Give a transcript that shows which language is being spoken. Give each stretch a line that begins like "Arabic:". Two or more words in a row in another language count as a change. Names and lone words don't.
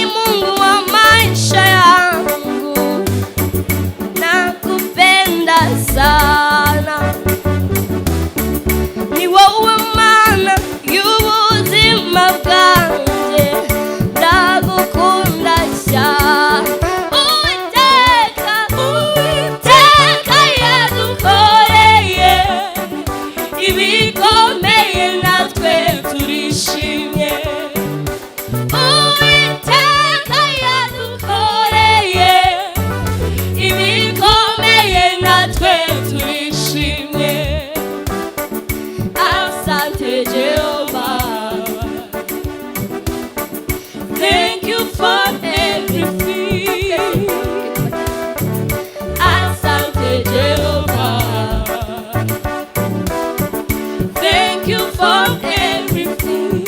Swahili: Mungu wa maisha yangu, nakupenda sana.
Kinyarwanda: Ni wewe Mana y'ubuzima bwanjye, ndagukunda cyane. Uwiteka, Uwiteka yadukoreye ibikomeye, natwe turishimye. Uwiteka yadukoreye ibikomeye, natwe turishimye.
English: Asante Jehovah, thank you for everything. Asante Jehovah, thank you for everything.